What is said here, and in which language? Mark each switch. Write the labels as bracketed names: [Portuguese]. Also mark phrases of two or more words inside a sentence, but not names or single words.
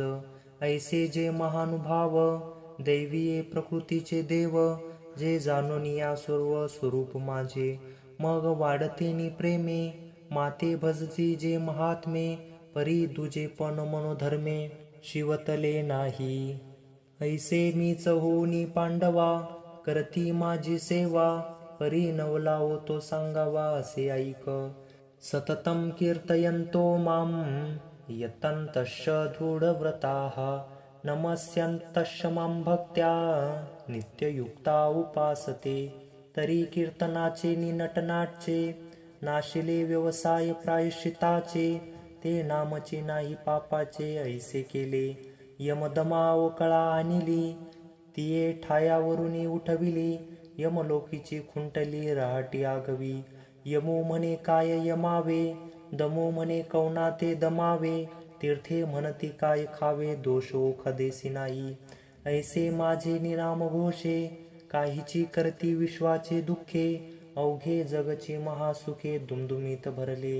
[Marathi] ऐसे जे महानुभाव दैवीये प्रकृतीचे देव. जे जाणोनिया सर्व स्वरूप माझे मग वाढतेनी प्रेमे. माते भजती जे महात्मे परी दुजे पण मनोधर्मे शिवतले नाही. ऐसे मीच होनी पांडवा करती माझी सेवा. परी नवला होतो सांगावा असे ऐक. [Sanskrit] सततं कीर्तयन्तो मां यतन्तश्च दृढव्रताः नमस्यन्तश्च मां भक्त्या नित्ययुक्ता उपासते. [Marathi] तरी कीर्तनाचे नि नटनाटचे नाशिले व्यवसाय प्रायश्चिताचे. ते नामचे नाही पापाचे ऐसे केले. यमदमावकळा आणिली तिये ठायावरुनी उठविली. यमलोकीची खुंटली रहाटी आगवी. यमो म्हणे काय यमावे दमो म्हणे कौना ते दमावे. तीर्थे म्हणती काय खावे दोष ओखदेसी नाही. ऐसे माझे निनाम घोषे काहीची करती विश्वाचे दुःखे. अवघे जगची महासुखे दुमदुमीत भरले.